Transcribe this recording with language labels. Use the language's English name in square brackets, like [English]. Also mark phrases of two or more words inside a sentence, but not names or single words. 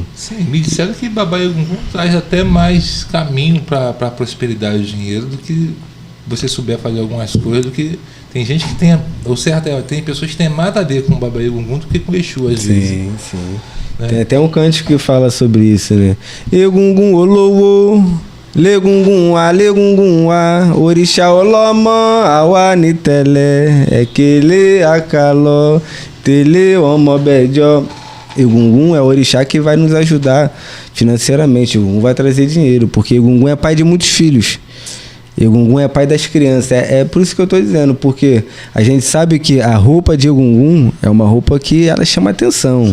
[Portuguese] Sim, me disseram que Babá Egungun traz até mais caminho para a prosperidade e dinheiro do que você souber fazer algumas coisas, do que tem gente que tem, ou certo, tem pessoas que têm mais a ver com o Babá Egungun do que com o Exu, às vezes. Sim, sim. Né? Tem até um cântico que fala sobre isso, né? [Yoruba] Egungun olowo, legungun a, orixá olomọ, awa nitele, ekele akalọ, tele ọmọbẹjọ. [Portuguese] Egungun é o orixá que vai nos ajudar financeiramente. Egungun vai trazer dinheiro, porque Egungun é pai de muitos filhos. Egungun é pai das crianças. É por isso que eu estou dizendo, porque a gente sabe que a roupa de Egungun é uma roupa que ela chama atenção.